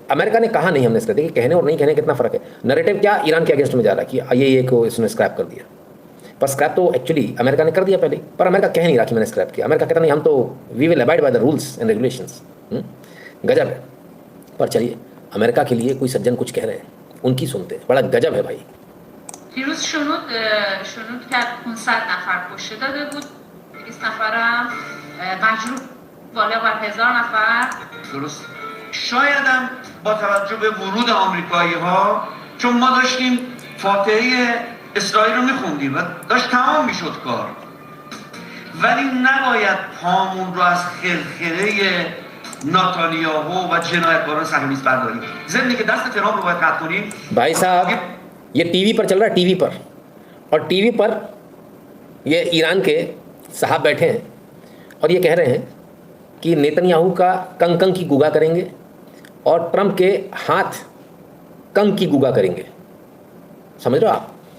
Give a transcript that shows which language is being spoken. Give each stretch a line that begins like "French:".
Hindi: America ने कहा नहीं हमने स्क्रैप। देखिए, कहने और नहीं कहने कितना फ़र्क है। नैरेटिव क्या ईरान के अगेंस्ट में जा रहा है कि IAEA को इसने स्क्रैप कर दिया, पर स्क्रैप तो एक्चुअली अमेरिका ने कर दिया पहले। पर अमेरिका कह नहीं रहा कि मैंने स्क्रैप किया। अमेरिका कहता नहीं, हम तो
English: We will abide by the rules and regulations.
Hindi: गजब है। पर चलिए, अमेरिका के लिए कोई सज्जन कुछ कह रहे हैं, उनकी सुनते हैं। बड़ा गजब है भाई।
Persian: دیروز شنود کرد 500 نفر کشته داده بود، 200 نفرم مجروح، بالا بر 1000 نفر. درست. شاید هم با توجه به ورود آمریکایی ها، چون ما داشتیم فاتحه اسرائیل رو میخوندیم و داشت تمام میشد کار، ولی نباید پامون رو از خرخره ناتانیاهو و جنایتکاران صهیونیست برداریم. ضمن که دست ترامپ رو باید قطع کنیم.
Hindi: भाई साहब, ये टीवी पर चल रहा है, टीवी पर, और टीवी पर ये ईरान के साहब बैठे हैं और ये कह रहे हैं कि नेतन्याहू का कंग की गुगा करेंगे और ट्रंप के हाथ कंग की गुगा करेंगे। समझ रहे हो आप?